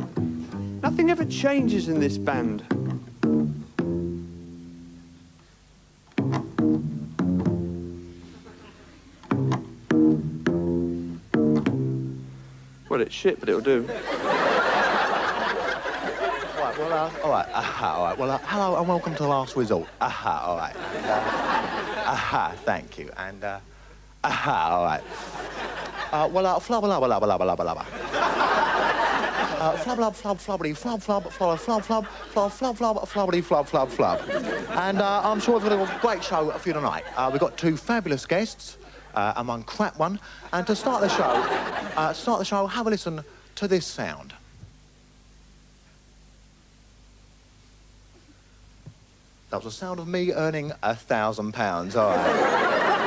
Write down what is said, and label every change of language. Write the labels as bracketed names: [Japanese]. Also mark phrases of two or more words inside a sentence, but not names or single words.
[English] Nothing ever changes in this band. Well, it's shit, but it'll do. All right. Well, hello and welcome to the last resort. All right. Thank you. And, all right. Flub, flubbity, flub, flubbity, flub. And I'm sure we've got a great show for you tonight. We've got two fabulous guests, and one crap one. And to start the show, have a listen to this sound. That was the sound of me earning £1,000, all right.